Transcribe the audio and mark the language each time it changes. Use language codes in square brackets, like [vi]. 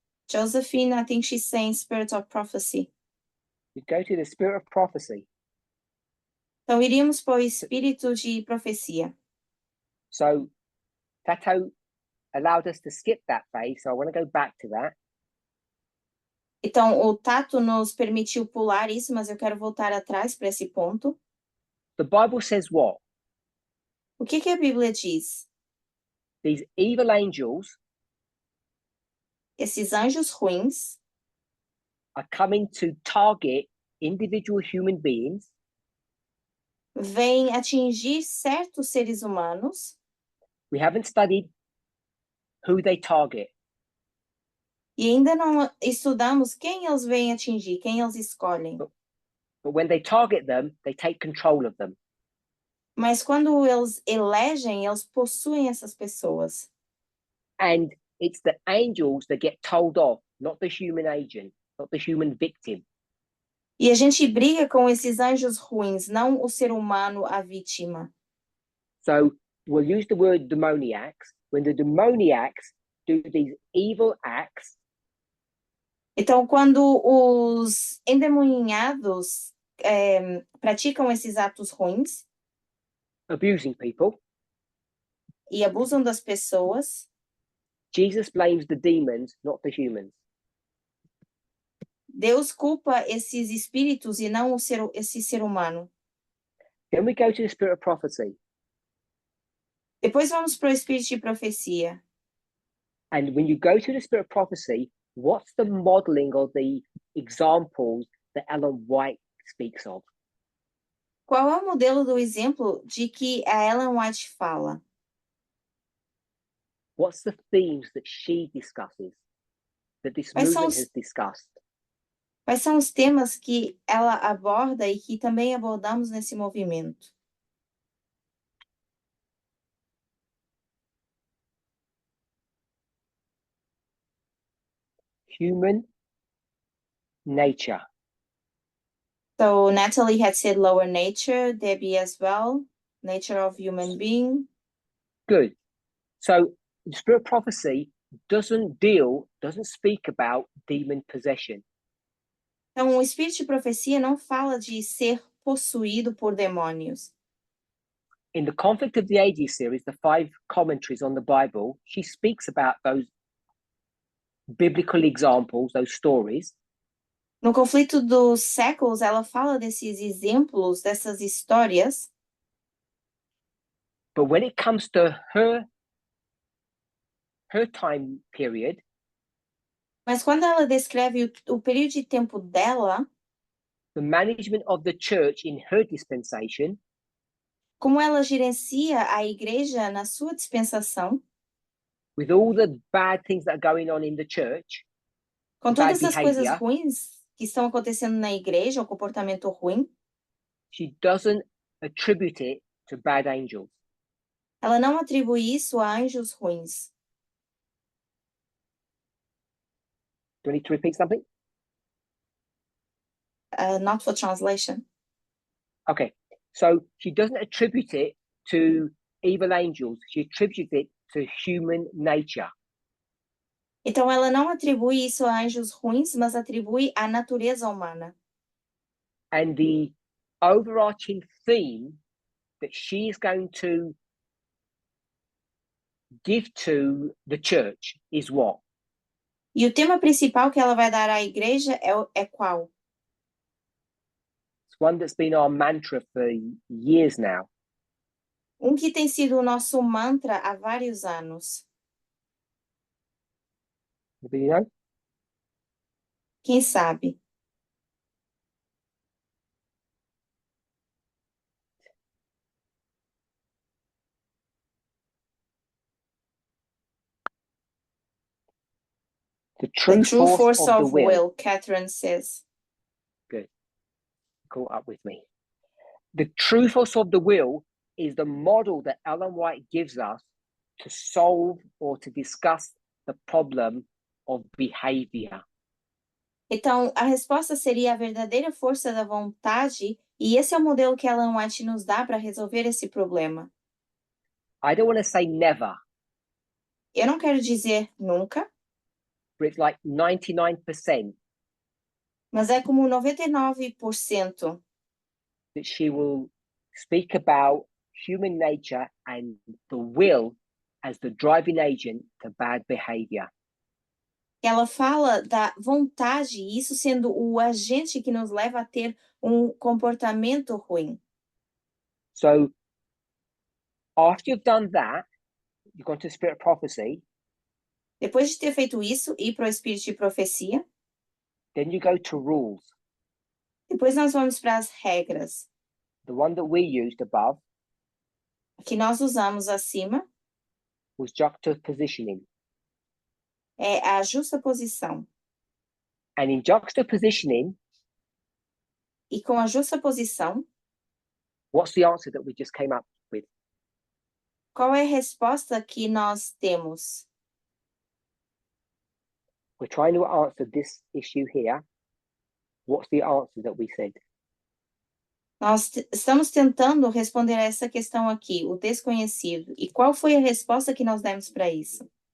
[en] Josephine, I think she's saying spirit of prophecy. You go to the spirit of prophecy. [pt] Então, iríamos para o espírito de profecia. [en] So Tato allowed us to skip that phase, so I want to go back to that. [pt] Então, o Tato nos permitiu pular isso, mas eu quero voltar atrás para esse ponto. [en] The Bible says what? [pt] O que a Bíblia diz? [en] These evil angels [pt] Esses anjos ruins [en] are coming to target individual human beings [pt] vêm atingir certos seres humanos. [en] we haven't studied who they target. [pt] E ainda não estudamos quem eles vêm atingir, quem eles escolhem. [en] But when they target them, they take control of them. [pt] Mas quando eles elegem, eles possuem essas pessoas. [en] And it's the angels that get told off, not the human agent, not the human victim. [pt] E a gente briga com esses anjos ruins, não o ser humano, a vítima. [en] So we'll use the word demoniacs. When the demoniacs do these evil acts, [pt] Então, quando os endemoniados praticam esses atos ruins [en] abusing people, [pt] e abusam das pessoas, [en] Jesus blames the demons, not the humans. [pt] Deus culpa esses espíritos e não esse ser humano. [en] Then we go to the spirit of prophecy. [pt] Depois vamos para o espírito de profecia. [en] And when you go to the spirit of prophecy, what's the modeling of the examples that Ellen White speaks of? [pt] Qual é o modelo do exemplo de que a Ellen White fala? [en] What's the themes that she discusses, that this [pt] Quais são [en] movement [pt] os- [en] has discussed? [pt] Quais são os temas que ela aborda e que também abordamos nesse movimento? [en] Human nature. So Natalie had said lower nature, Debbie as well, nature of human being. Good. So the spirit of prophecy doesn't speak about demon possession. [pt] Então, o espírito de profecia não fala de ser possuído por demônios. [en] In the Conflict of the Ages series, the 5 commentaries on the Bible, she speaks about those biblical examples, those stories. [pt] No conflito dos séculos, ela fala desses exemplos, dessas histórias, [en] But when it comes to her time period, [pt] mas quando ela descreve o período de tempo dela, [en] the management of the church in her dispensation, [pt] como ela gerencia a igreja na sua dispensação, [en] with all the bad things that are going on in the church, [pt] com [en] bad [pt] todas essas coisas [en] behavior, [pt] ruins que estão acontecendo na igreja, o comportamento ruim, [en] she doesn't attribute it to bad angels. [pt] ela não atribui isso a anjos ruins. [en] Do I need to repeat something? Not for translation. Okay, so she doesn't attribute it to evil angels. She attributes it to human nature. [pt] Então, ela não atribui isso a anjos ruins, mas atribui à natureza humana. [en] And the overarching theme that she is going to give to the church is what? [pt] E o tema principal que ela vai dar à igreja é qual? [en] It's one that's been our mantra for years now. [pt] Que tem sido o nosso mantra há vários anos. [en] Do you know? [pt] Quem sabe? [en] The true force of the will. Catherine says. Good. Caught up with me. The true force of the will is the model that Ellen White gives us to solve or to discuss the problem of behavior. [pt] Então, a resposta seria a verdadeira força da vontade, e esse é o modelo que Ellen White nos dá para resolver esse problema. [en] I don't want to say never. [pt] Eu não quero dizer nunca, [en] But it's like 99% [pt] mas é como 99% [en] that she will speak about human nature and the will as the driving agent to bad behavior. [pt] ela fala da vontade, isso sendo o agente que nos leva a ter um comportamento ruim. [en] So after you've done that, you've gone to spirit of prophecy, [pt] Depois de ter feito isso, ir para o espírito de profecia, [en] then you go to rules. [pt] depois nós vamos para as regras. [en] The one that we used above [pt] A que nós usamos acima [en] was juxtapositioning. [pt] é a justaposição. [en] And in juxtapositioning, [pt] E com a justaposição, [en] what's the answer that we just came up with? [pt] qual é a resposta que nós temos? [en] We're trying to answer this issue here. What's the answer that we said? [pt] Nós estamos tentando responder a essa questão aqui, o desconhecido. E qual foi a resposta que nós demos para isso?